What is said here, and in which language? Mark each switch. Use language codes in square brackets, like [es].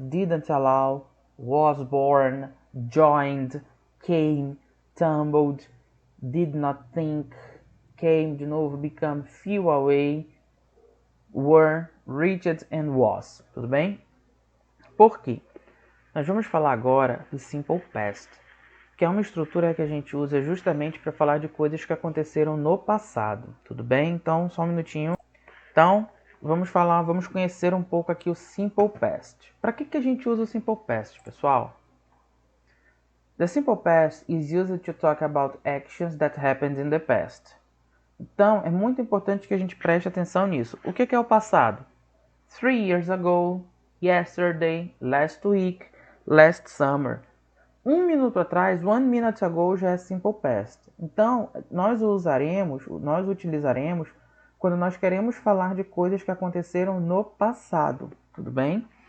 [en] Didn't allow, was born, joined, came, tumbled, did not think, came [pt] de novo, [en] become, flew away, were, reached and was. [pt] Tudo bem? Por quê? Nós vamos falar agora do Simple Past, que é uma estrutura que a gente usa justamente para falar de coisas que aconteceram no passado. Tudo bem? Então, só um minutinho. Então, vamos conhecer um pouco aqui o Simple Past. Para que a gente usa o Simple Past, pessoal? [en] The Simple Past is used to talk about actions that happened in the past. [pt] Então, é muito importante que a gente preste atenção nisso. O que é o passado? [en] 3 years ago, yesterday, last week, last summer. [pt] 1 minuto atrás, [en] 1 minute ago [pt] já é Simple Past. Então, nós utilizaremos quando nós queremos falar de coisas que aconteceram no passado, tudo bem?